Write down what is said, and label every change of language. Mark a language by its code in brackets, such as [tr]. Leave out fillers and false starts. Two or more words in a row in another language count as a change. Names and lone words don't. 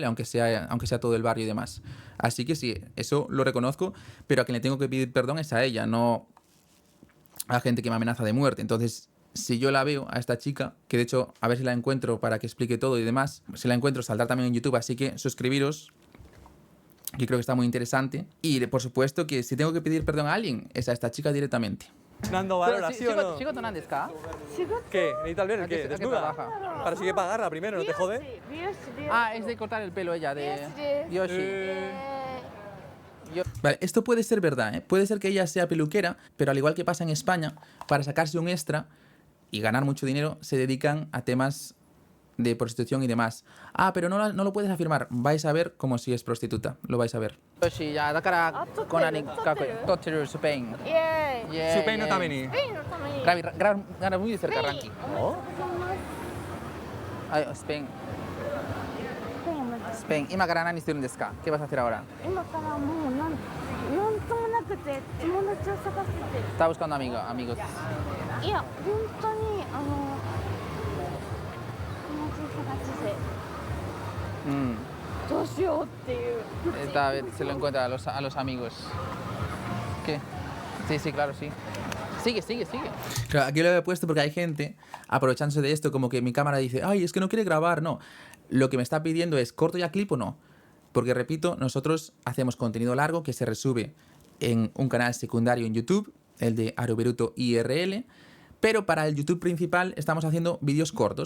[es] Aunque sea todo el barrio y demás. Así que sí, eso lo reconozco, pero a quien le tengo que pedir perdón es a ella, no a gente que me amenaza de muerte. Entonces, si yo la veo a esta chica, que de hecho, a ver si la encuentro para que explique todo y demás, si la encuentro saldrá también en YouTube, así que suscribiros, que creo que está muy interesante. Y por supuesto que si tengo que pedir perdón a alguien, es a esta chica directamente. Nando, valora, ¿sí o no? [ja] ¿仕事なんですか? [es] ¿Qué? ¿Necesitas ver el ¿A qué? qué- a qué ¿Desnuda? trabaja? Para sí que pagarla primero, ¿no te jode? [ja] 美容師で。 [es] Ah, es de cortar el pelo ella, de Yoshi. Vale, esto puede ser verdad, ¿eh? Puede ser que ella sea peluquera, pero al igual que pasa en España, para sacarse un extra y ganar mucho dinero, se dedican a temas de prostitución y demás. Ah, pero no lo puedes afirmar. Vais a ver como si es prostituta. Lo vais a ver. [ja] Yoshi, ya, だから、こんなにかっこいい。撮ってる、スペイン。イエーイ。イエーイスペインのために。スペインのために。 [es] graba muy de cerca, Ranky. Ay, [en] Spain. Spain. [ja] Imaから何してるんですか? [es] ¿Qué vas a hacer ahora? [ja] 今からもうなんともなくて友達を探してて。 [es] Está buscando amigos. [ja] いや本当に友達を探してて どうしようっていう。 [es] Está a ver, se lo encuentra a los amigos. ¿Qué? Sí, claro, sí. Sigue. Claro, aquí lo he puesto porque hay gente aprovechándose de esto, como que mi cámara dice, ay, es que no quiere grabar, no. Lo que me está pidiendo es, ¿corto ya clip o no? Porque, repito, nosotros hacemos contenido largo que se resube en un canal secundario en YouTube, el de Aroberuto IRL, pero para el YouTube principal estamos haciendo vídeos cortos.